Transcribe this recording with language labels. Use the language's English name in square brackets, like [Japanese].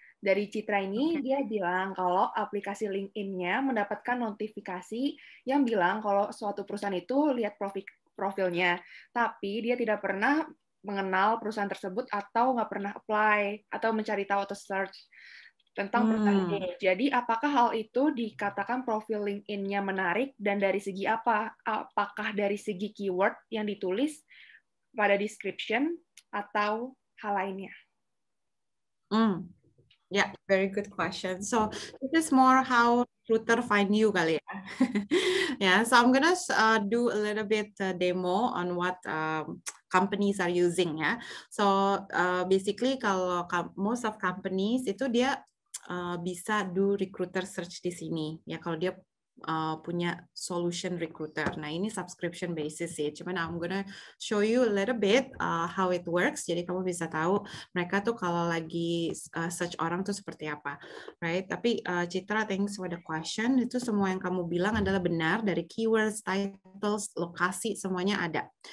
[Indonesian] Dari Citra ini dia bilang kalau aplikasi LinkedIn-nya mendapatkan notifikasi yang bilang kalau suatu perusahaan itu lihat profilnya, tapi dia tidak pernah mengenal perusahaan tersebut atau nggak pernah apply atau mencari tahu atau search tentang perusahaan ini. Jadi apakah hal itu dikatakan profil LinkedIn-nya menarik dan dari segi apa? Apakah dari segi keyword yang ditulis pada description atau hal lainnya? [English] Yeah, very good question. So this is more how recruiter find you [Indonesian] kali ya. [English] Yeah, so I'm gonna do a little bit demo on what companies are using ya. So basically kalau most of companies [Indonesian] itu dia bisa [English] do recruiter search [Indonesian] di sini ya kalau dia punya [English] solution recruiter. [Indonesian] Nah ini [English] subscription basis [Indonesian] sih. Cuman [English] I'm gonna show you a little bit how it works. [Indonesian] Jadi kamu bisa tahu mereka tuh kalau lagi search orang tuh seperti apa, right? Tapi [English] Citra, thanks for the question. [Indonesian] Itu semua yang kamu bilang adalah benar dari keywords, titles, lokasi semuanya ada.